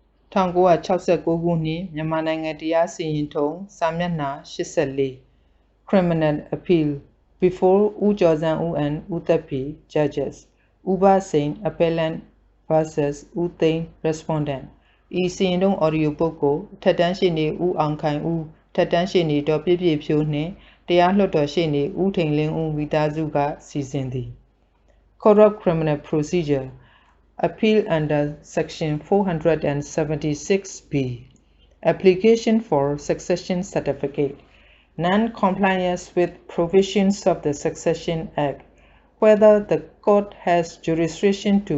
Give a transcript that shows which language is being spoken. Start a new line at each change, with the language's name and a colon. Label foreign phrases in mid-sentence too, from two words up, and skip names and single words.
Burmese: 1969 ခုနှစ်မြန်မာနိုင်ငံတရားစီရင်ထုံးစာမျက်နှာ84
English: Criminal Appeal before
Burmese: ဦးကျော်စန်းဦး and ဦးသက်ဖြေ Judges ဦးဘစိန် Appellant vs ဦးသိန်း Respondent ဤ စီရင်ထုံး
English: Audio book
Burmese: ကိုထက်တန်းရှေ့နေဦးအောင်ခိုင်ဦးထက်တန်းရှေ့နေဒေါ်ပြည့်ပြည့်ဖြိုးနှင့်တရားလွှတ်တော်ရှေ့နေဦးထိန်လ င်းဦးမိသားစုကစီစဉ်သည်
English: Code of Criminal Procedure Appeal under Section 476B Application for Succession Certificate Non-compliance with provisions of the Succession Act whether the court has jurisdiction to